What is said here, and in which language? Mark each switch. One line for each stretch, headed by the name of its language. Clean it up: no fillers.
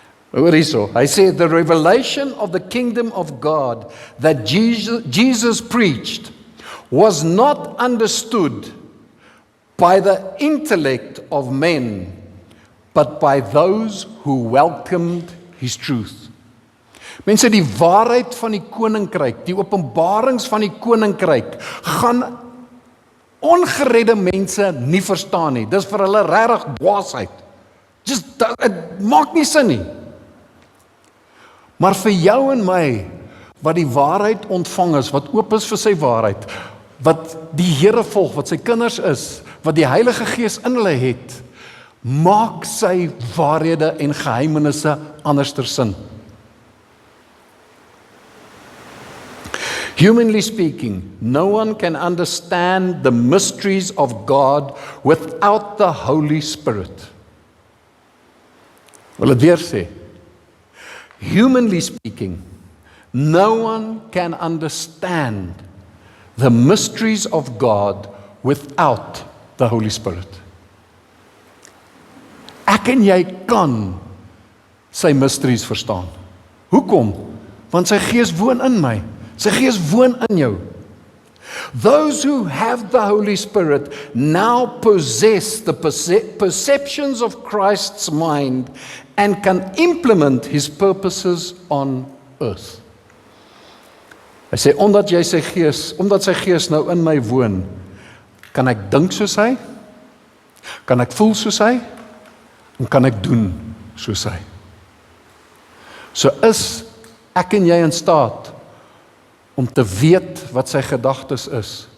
Afrikaans: Hoor hierso, hy sê,
English: the revelation of the kingdom of God that Jesus preached was not understood by the intellect of men, but by those who welcomed his truth.
Afrikaans: Mense, die waarheid van die koninkryk, die openbarings van die koninkryk, gaan ongeredde mense nie verstaan nie. Dis vir hulle regtig dwaasheid. Het maak nie sin nie. Maar vir jou en my, wat die waarheid ontvang is, wat oop is vir sy waarheid, wat die Here volg, wat sy kinders is, wat die Heilige Gees in hulle het, maak sy waarhede en geheimenisse anderster sin.
English: Humanly speaking, no one can understand the mysteries of God without the Holy Spirit.
Afrikaans: Wil dit weer sê.
English: Humanly speaking, no one can understand the mysteries of God without the Holy Spirit.
Afrikaans: Ek en jy kan sy mysteries verstaan. Hoekom? Want sy Gees woon in my. Sy Gees woon in jou.
English: Those who have the Holy Spirit now possess the perceptions of Christ's mind and can implement his purposes on earth.
Afrikaans: Hy sê, omdat sy Gees nou in my woon, kan ek dink soos hy, kan ek voel soos hy, en kan ek doen soos hy. So is ek en jy in staat om te weet wat sy gedagtes is?